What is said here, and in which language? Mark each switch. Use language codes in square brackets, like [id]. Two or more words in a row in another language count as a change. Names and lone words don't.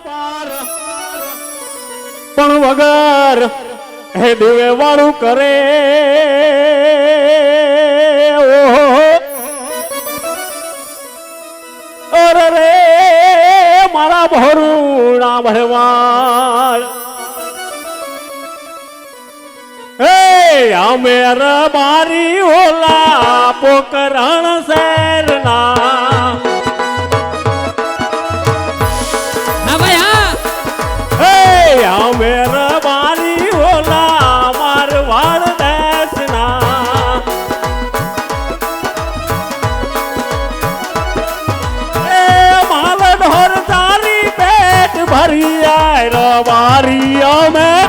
[gu] પણ વગર હે દેવે વાળું કરે ઓહો અરે રે મારા ભરુણા ભરવાડ હે અમેર મારી ઓલા પોકરણ શહેરના [hi] हाँ भाई हाँ [gu] હે અમેર મારી ઓલા મારવાડ દેશના એ માલ ઢોર તારી પેટ ભરી જાય રવારી અમે